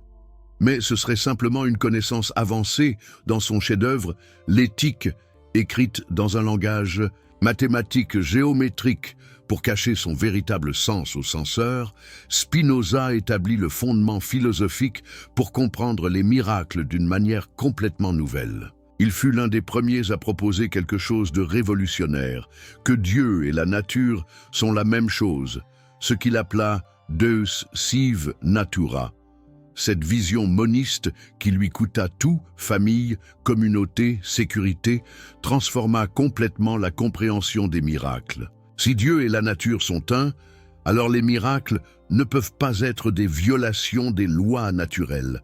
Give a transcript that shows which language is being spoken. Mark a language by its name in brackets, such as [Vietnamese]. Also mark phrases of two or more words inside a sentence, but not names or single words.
[French] Mais ce serait simplement une connaissance avancée dans son chef-d'œuvre, l'éthique, écrite dans un langage mathématique géométrique pour cacher son véritable sens au censeur. Spinoza établit le fondement philosophique pour comprendre les miracles d'une manière complètement nouvelle. Il fut l'un des premiers à proposer quelque chose de révolutionnaire, que Dieu et la nature sont la même chose, ce qu'il appela [Latin] Deus sive natura. [French] Cette vision moniste qui lui coûta tout, famille, communauté, sécurité, transforma complètement la compréhension des miracles. Si Dieu et la nature sont un, alors les miracles ne peuvent pas être des violations des lois naturelles.